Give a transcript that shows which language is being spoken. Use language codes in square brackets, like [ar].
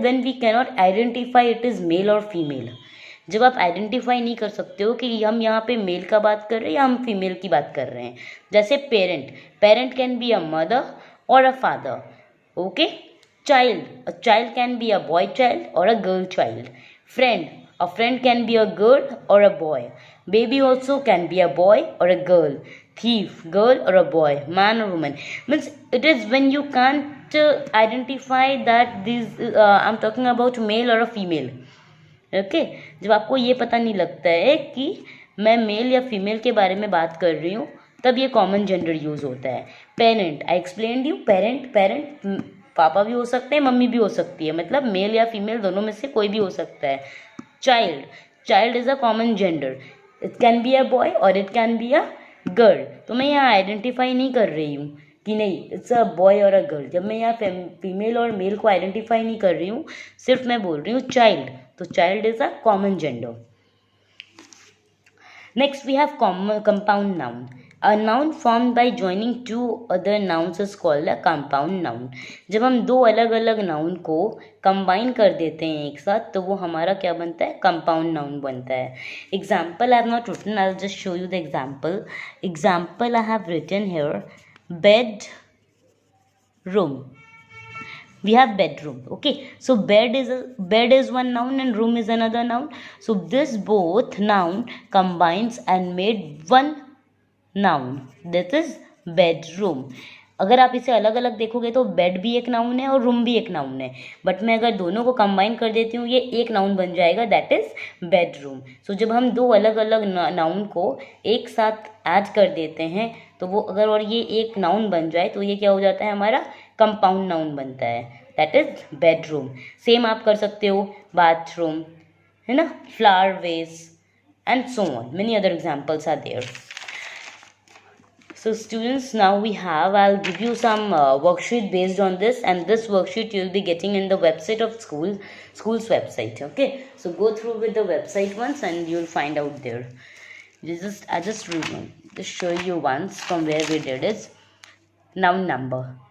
[en] When we cannot identify it is male or female. [hi] जब आप identify नहीं कर सकते हो कि हम यहाँ पे मेल का बात कर रहे हैं या हम फीमेल की बात कर रहे हैं. [en] जैसे parent can be a mother और a father. Okay. Child, a child can be a boy child और a girl child. Friend, a friend can be a girl or a boy. Baby also can be a boy or a girl. Thief, girl or a boy. Man or woman. Means it is when you can't identify that I'm talking about male or a female. Okay. [hi] जब आपको ये पता नहीं लगता है कि मैं mail या फीमेल के बारे में बात कर रही हूँ, तब ये कॉमन जेंडर यूज होता है. Parent, [en] I explained you. [hi] Parent पापा भी हो सकते हैं, मम्मी भी हो सकती है. मतलब मेल या फीमेल दोनों में से कोई भी हो सकता है. [en] Child is a common gender. It can be a boy और it can be a girl. [hi] तो मैं यहाँ आइडेंटिफाई नहीं कर रही हूँ कि नहीं [en] It's a boy और a girl. [hi] जब मैं यहाँ फीमेल और मेल को आइडेंटिफाई नहीं कर रही हूँ, सिर्फ मैं बोल रही हूँ चाइल्ड, [en] तो child is a common gender. Next we have compound noun. A noun formed by joining two other nouns is called a compound noun. [hi] जब हम दो अलग अलग नाउन को कंबाइन कर देते हैं एक साथ तो वो हमारा क्या बनता है, कंपाउंड नाउन बनता है. [en] Example I have not written, I will just show you the example I have written here. Bed room, we have bedroom. Okay, so bed is one noun and room is another noun. So this both noun combines and made one noun, that is bedroom. [hi] अगर आप इसे अलग अलग देखोगे तो bed भी एक noun है और रूम भी एक नाउन है, बट मैं अगर दोनों को कंबाइन कर देती हूँ ये एक नाउन बन जाएगा, [en] That is bedroom. [hi] सो जब हम दो अलग अलग नाउन को एक साथ ऐड कर देते हैं तो वो अगर और ये एक नाउन बन जाए तो ये क्या हो जाता है, हमारा कंपाउंड नाउन बनता है, [en] That is bedroom. [hi] सेम आप कर सकते हो बाथरूम, है ना, flower vase [en] And so on. Many other examples are there. So students, now we have, I'll give you some worksheet based on this, and this worksheet you'll be getting in the website of school's website. Okay, so go through with the website once and you'll find out there. I just show you once from where we did it. Noun number.